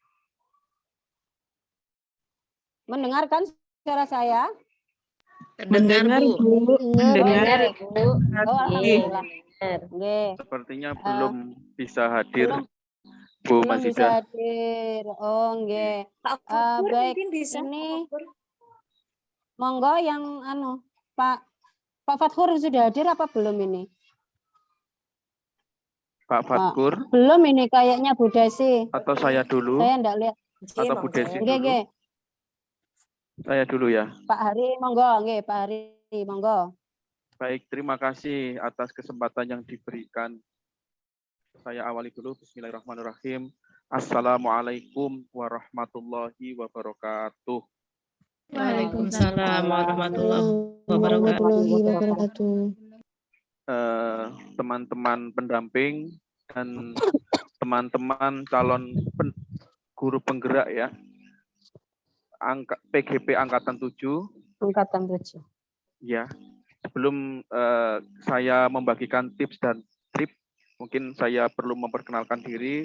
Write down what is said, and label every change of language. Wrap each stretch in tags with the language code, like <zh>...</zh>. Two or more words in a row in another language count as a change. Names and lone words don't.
<id>Mendengarkan suara saya? Terdengar, Bu. Mendengar, Ibu. Oh, alhamdulillah. Sepertinya belum bisa hadir, belum- Bu belum bisa Masida. hadir. Oh, nggih. Pak Fakur Baik, mungkin bisa. ini monggo yang Pak Fatkur sudah hadir apa belum ini? Pak Fatkur Belum ini kayaknya Bu Desi. atau saya dulu Saya enggak lihat. atau Bu Desi Nggih, dulu? nggih. Saya dulu ya.</id> <jv>Pak Hari monggo, nggih, Pak Hari monggo.</jv> <id>Baik, terima kasih atas kesempatan yang diberikan. Saya awali dulu. Bismillahirrahmanirrahim. Assalamualaikum warahmatullahi wabarakatuh. Waalaikumsalam warahmatullahi wabarakatuh. Teman-teman pendamping dan teman-teman calon guru penggerak ya. PGP Angkatan 7. Angkatan 7. Ya, sebelum saya membagikan tips dan trik, mungkin saya perlu memperkenalkan diri.</id>